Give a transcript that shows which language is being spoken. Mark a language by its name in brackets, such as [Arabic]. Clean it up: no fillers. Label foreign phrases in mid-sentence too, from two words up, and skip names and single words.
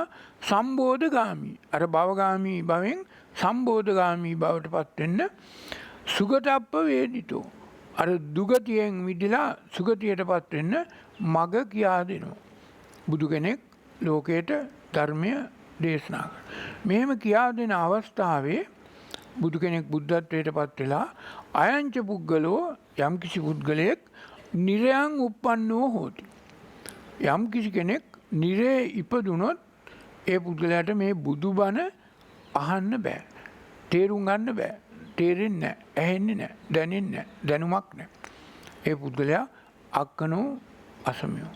[Sinhala] සම්බෝධගාමි අර භවගාමි භවෙන් සම්බෝධගාමි බවට පත් වෙන්න [Pali] සුගතප්ප වේදිතෝ [Sinhala] අර දුගතියෙන් මිදලා සුගතියට පත් වෙන්න මග කියා දෙනවා. බුදු කෙනෙක් ලෝකයට ධර්මය දේශනා කරනවා. මෙහෙම කියා දෙන අවස්ථාවේ බුදු කෙනෙක් බුද්ධත්වයට පත් වෙලා [Pali] අයංච පුද්ගලෝ [Sinhala] යම් කිසි පුද්ගලයෙක් [Pali] නිරයන් uppannෝ හෝති. [Sinhala] යම් කිසි කෙනෙක් නිරේ ඉපදුනොත් ඒ පුද්ගලයාට මේ බුදුබණ අහන්න බෑ. තේරුම් ගන්න බෑ. තේරෙන්නේ නැහැ, ඇහෙන්නේ නැහැ, දැනෙන්නේ නැහැ, දැනුමක් නැහැ. ඒ පුද්ගලයා [Pali] අක්කනෝ අසමයෝ.